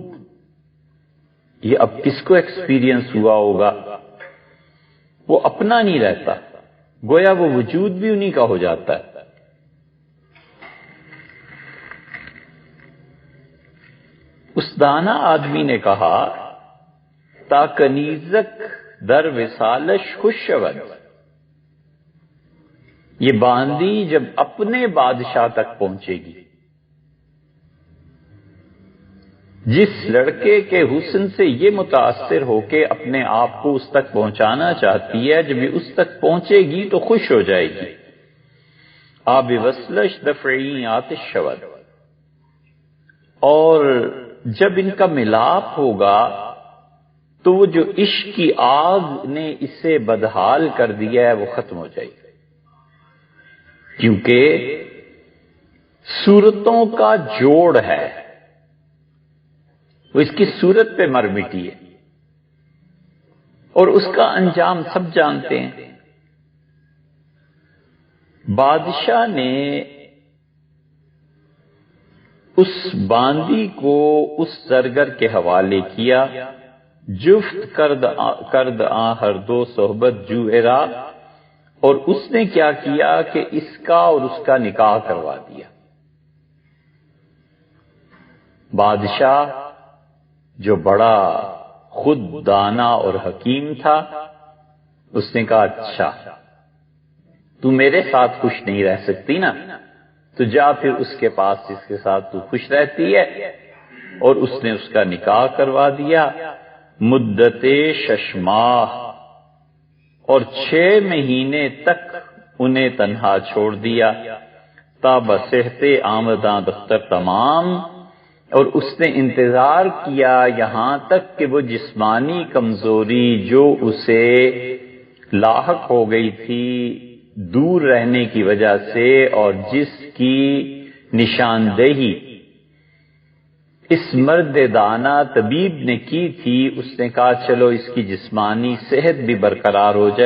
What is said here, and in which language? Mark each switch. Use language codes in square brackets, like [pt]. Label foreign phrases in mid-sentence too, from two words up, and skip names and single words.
[ur] یہ اب کس کو ایکسپیرینس ہوا ہوگا، وہ اپنا نہیں رہتا، گویا وہ وجود بھی انہی کا ہو جاتا ہے۔ اس دانا آدمی نے کہا [fa] تا کنیزک در وصالش خوش شود، [ur] یہ باندی جب اپنے بادشاہ تک پہنچے گی، جس لڑکے کے حسن سے یہ متاثر ہو کے اپنے آپ کو اس تک پہنچانا چاہتی ہے، جب یہ اس تک پہنچے گی تو خوش ہو جائے گی۔ [fa] آب وصلش دفعی آتش شود، [ur] اور جب ان کا ملاپ ہوگا تو وہ جو عشق کی آگ نے اسے بدحال کر دیا ہے وہ ختم ہو جائے گی، کیونکہ صورتوں کا جوڑ ہے، وہ اس کی صورت پہ مر مٹی ہے، اور اس کا انجام سب جانتے ہیں۔ بادشاہ نے اس باندی کو اس زرگر کے حوالے کیا، [fa] جفت کرد آں ہر دو صحبت جو ارا، [ur] اور اس نے کیا کیا کہ اس کا اور اس کا نکاح کروا دیا۔ بادشاہ جو بڑا خود دانا اور حکیم تھا۔ اس نے کہا اچھا تو میرے ساتھ خوش نہیں رہ سکتی نا، تو جا پھر اس کے پاس جس کے ساتھ تو خوش رہتی ہے، اور اس نے اس کا نکاح کروا دیا مدت 6 ماہ، اور 6 مہینے تک انہیں تنہا چھوڑ دیا [fa] تا بصحت آمداں دختر تمام، [ur] اور اس نے انتظار کیا یہاں تک کہ وہ جسمانی کمزوری جو اسے لاحق ہو گئی تھی دور رہنے کی وجہ سے، اور جس کی نشاندہی اس مرد دانا طبیب نے کی تھی، اس نے کہا چلو اس کی جسمانی صحت بھی برقرار ہو جائے۔